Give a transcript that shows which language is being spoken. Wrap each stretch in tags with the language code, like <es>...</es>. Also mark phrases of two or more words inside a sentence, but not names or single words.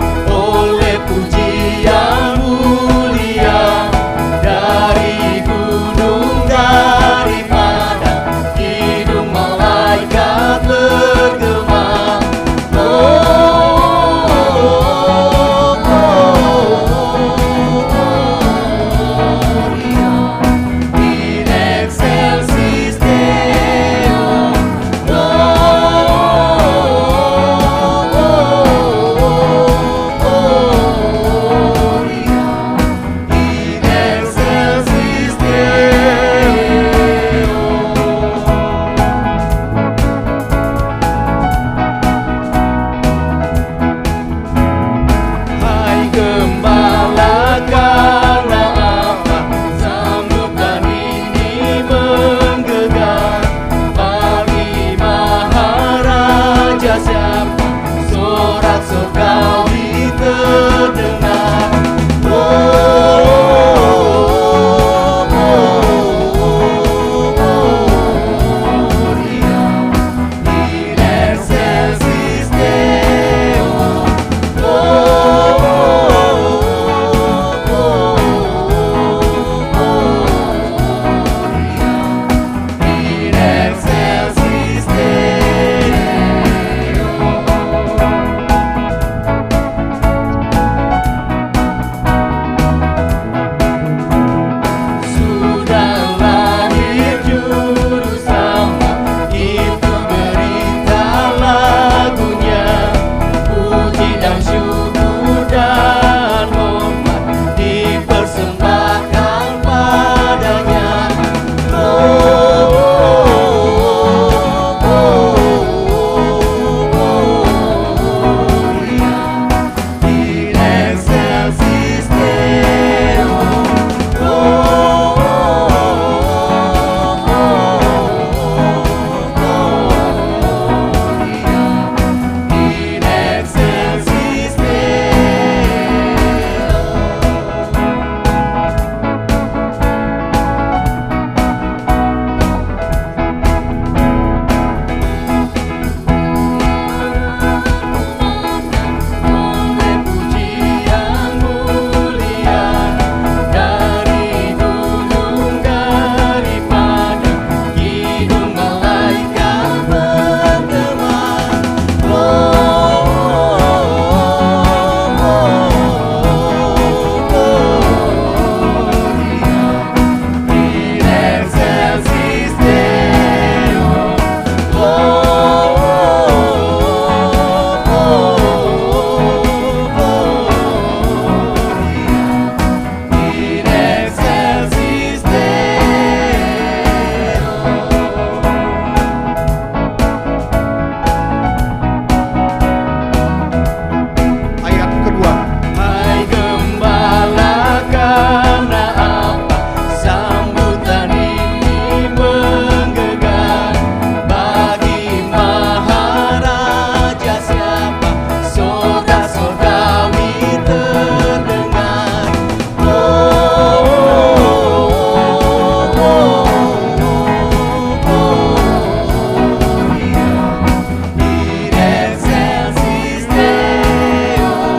<id>oleh pujian mulia dari gunung, dari padang, hidung malaikat bergema.</id> <la>Gloria in excelsis Deo. Gloria in excelsis Deo.</la> <id>Hai gembala, karena apa sambutan ini menggegah? Bagi Maharaja siapa sorak surgawi terdengar?</id> <la>Gloria in excelsis Deo. In excelsis</la> <id>sudah lahir juru selamat, itu berita lagunya. Puji dan syukur dan hormat dipersembahkan padanya.</id> <la>Gloria in excelsis Deo. In excelsis oleh</la> <id>pujian mulia dari gunung, dari padang, hidung malaikat bergema.</id> <la>Gloria in excelsis Deo. In excelsis</la> <id>Ayat kedua, Hai gembala, karena apa sambutan ini menggegah? Bagi Maharaja siapa sorak surgawi terdengar?</id> <la>Gloria in excelsis Deo.</la>